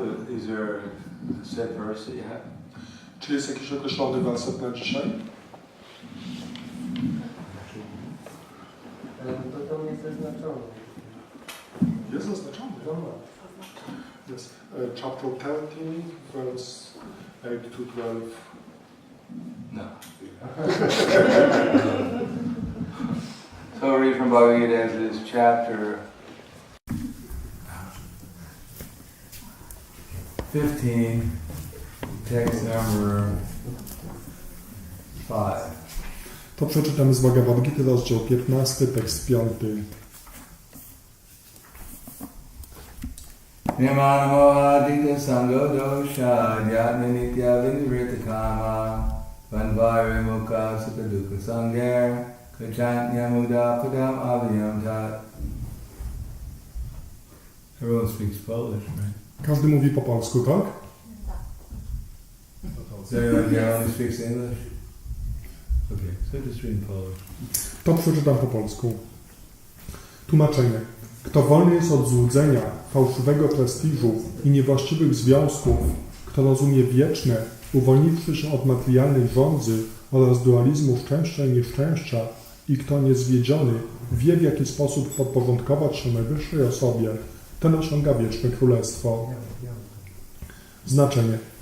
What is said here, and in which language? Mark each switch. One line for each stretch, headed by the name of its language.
English: Is there a set verse that you have?
Polish: Czy jest jakiś określony werset na dzisiaj? To tam jest zaznaczone. Jest zaznaczony.
English: Yes. Chapter 13, verse 8 to 12.
Polish: No.
English: So read from Bhagavad Gita as it is, chapter 15, text number 5.
Polish: To przeczytamy z Bhagavad Gita, rozdział 15, tekst 5.
Sanskrit: Nimanamavadita sango dosha dhyatma nitya vinivritta kama vanvayre mukha sukha dukkha sangher kachantyamuda padam aviyam tat.
English: Everyone speaks Polish, right?
Polish: Każdy mówi po polsku, tak?
English: Is there anyone here who speaks English? Okay, so just read in Polish.
Polish: To przeczytam po polsku. Tłumaczenie. Kto wolny jest od złudzenia, fałszywego prestiżu i niewłaściwych związków, kto rozumie wieczne, uwolniwszy się od materialnej żądzy oraz dualizmu szczęścia i nieszczęścia i kto niezwiedziony wie, w jaki sposób podporządkować się najwyższej osobie, ten osiąga wieczne królestwo. Znaczenie.